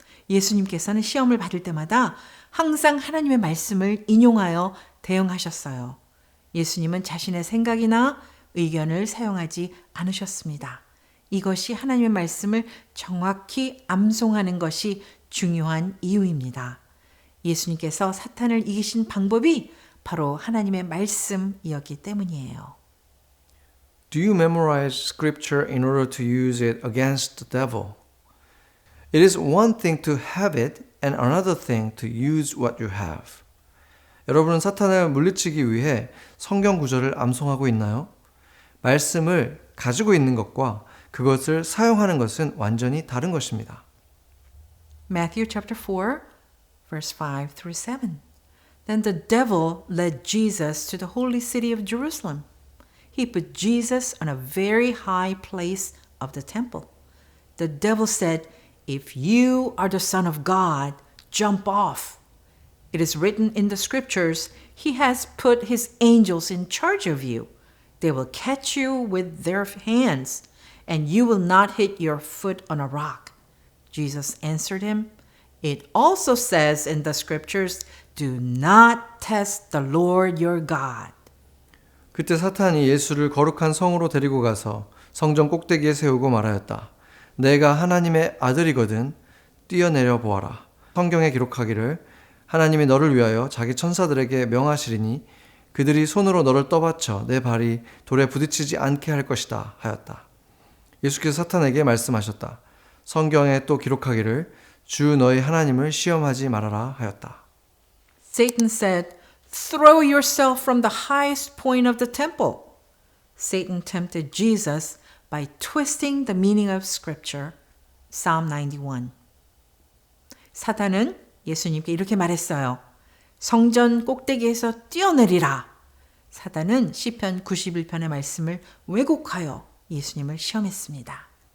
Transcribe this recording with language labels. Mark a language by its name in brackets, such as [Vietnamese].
[Korean] 예수님께서는 시험을 받을 때마다 항상 하나님의 말씀을 인용하여 대응하셨어요. 예수님은 자신의 생각이나 의견을 사용하지 않으셨습니다. 이것이 하나님의 말씀을 정확히 암송하는 것이 중요한 이유입니다. 예수님께서 사탄을 이기신 방법이 바로 하나님의 말씀이었기 때문이에요. [English] Do you memorize scripture in order to use it against the devil? It is one thing to have it and another thing to use what you have. [Korean] 여러분은 사탄을 물리치기 위해 성경 구절을 암송하고 있나요? 말씀을 가지고 있는 것과 그것을 사용하는 것은 완전히 다른 것입니다. [English] Matthew chapter 4, verse 5 through 7. Then the devil led Jesus to the holy city of Jerusalem. He put Jesus on a very high place of the temple. The devil said, "If you are the Son of God, jump off. It is written in the scriptures, He has put His angels in charge of you. They will catch you with their hands, and you will not hit your foot on a rock." Jesus answered him, "It also says in the scriptures, do not test the Lord your God." [Korean] 그때 사탄이 예수를 거룩한 성으로 데리고 가서 성전 꼭대기에 세우고 말하였다. 내가 하나님의 아들이거든 뛰어내려 보아라. 성경에 기록하기를 하나님이 너를 위하여 자기 천사들에게 명하시리니 그들이 손으로 너를 떠받쳐 내 발이 돌에 부딪히지 않게 할 것이다 하였다. 예수께서 사탄에게 말씀하셨다. 성경에 또 기록하기를 주 너희 하나님을 시험하지 말아라 하였다. [English] Satan said, "Throw yourself from the highest point of the temple." Satan tempted Jesus by twisting the meaning of scripture. Psalm 91. [Korean] 사탄은 예수님께 이렇게 말했어요. 성전 꼭대기에서 뛰어내리라. 사탄은 시편 91편의 말씀을 왜곡하여 예수님을 시험했습니다.